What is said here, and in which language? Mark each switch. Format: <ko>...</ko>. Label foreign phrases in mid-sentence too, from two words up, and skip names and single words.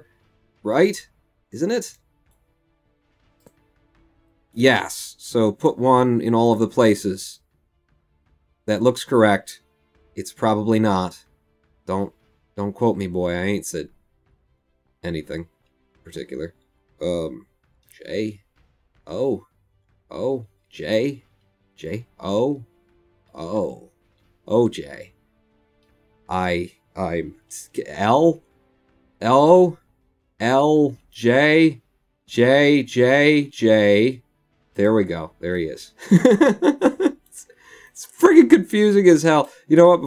<en>Right? Isn't it? Yes. So put one in all of the places. That looks correct. It's probably not. Don't quote me, boy. I ain't said anything particular. J. O. O. J. J. O. O. O. J. I'm L. L. L, J, J, J, J. There we go. There he is. It's freaking confusing as hell. You know what?</en>